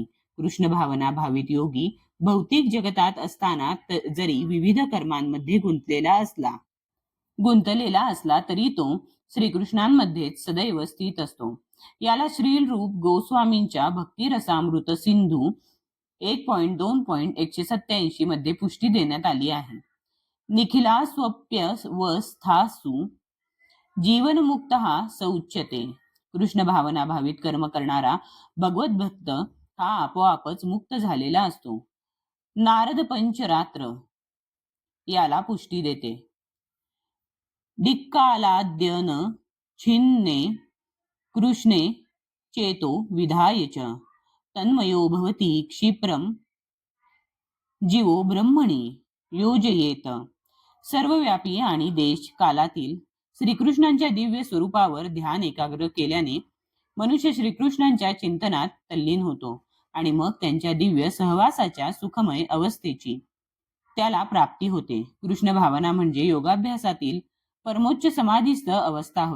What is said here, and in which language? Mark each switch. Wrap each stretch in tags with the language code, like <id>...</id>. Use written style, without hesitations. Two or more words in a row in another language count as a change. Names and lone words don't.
<mr>कृष्ण भावना भावित योगी भौतिक जगतात असताना जरी विविध कर्मांमध्ये गुंतलेला असला तरी तो श्रीकृष्णांमध्येच सदैव स्थित असतो. याला श्रील रूप गोस्वामींच्या भक्तिरसामृत सिंधू 1.2.187 मध्ये पुष्टी देण्यात आली आहे.</mr> <sa>निखिला स्वप्यवस्थासु जीवनमुक्त स उच्यते.</sa> <mr>कृष्ण भावना भावित कर्म करणारा भगवत भक्त हा आपोआपच मुक्त झालेला असतो. नारद पंचरात्र याला पुष्टी देते.</mr> <sa>डिक्कालाद्यन छिन्ने कृष्णे चेतो विधाय च तन्मयो भवती क्षिप्रम जीवो ब्रह्मणी योजयेत.</sa> <mr>सर्वव्यापी आणि देश कालातील श्रीकृष्णांच्या दिव्य स्वरूपावर ध्यान एकाग्र केल्याने मनुष्य श्रीकृष्णांच्या चिंतनात तल्लीन होतो आणि मग त्यांच्या दिव्य सहवासाच्या सुखमय अवस्थेची त्याला प्राप्ती होते. कृष्ण भावना म्हणजे योगाभ्यासातील परमोच्च समाधीस्थ अवस्था होय.</mr>